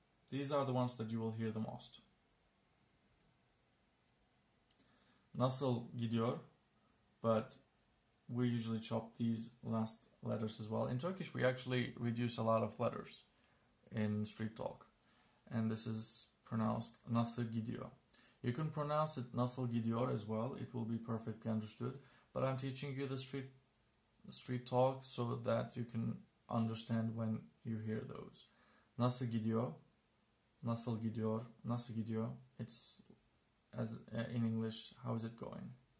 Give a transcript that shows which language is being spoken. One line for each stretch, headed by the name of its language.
English: These are the ones that you will hear the most.
Turkish: Nasıl gidiyor?
English: But we usually chop these last letters as well. In Turkish, we actually reduce a lot of letters in street talk. And this is pronounced
Turkish: nasıl gidiyor.
English: You can pronounce it
Turkish: nasıl gidiyor
English: as well. It will be perfectly understood. But I'm teaching you the street talk so that you can understand when you hear those.
Turkish: Nasıl gidiyor? Nasıl gidiyor? Nasıl gidiyor?
English: It's as in English, how is it going?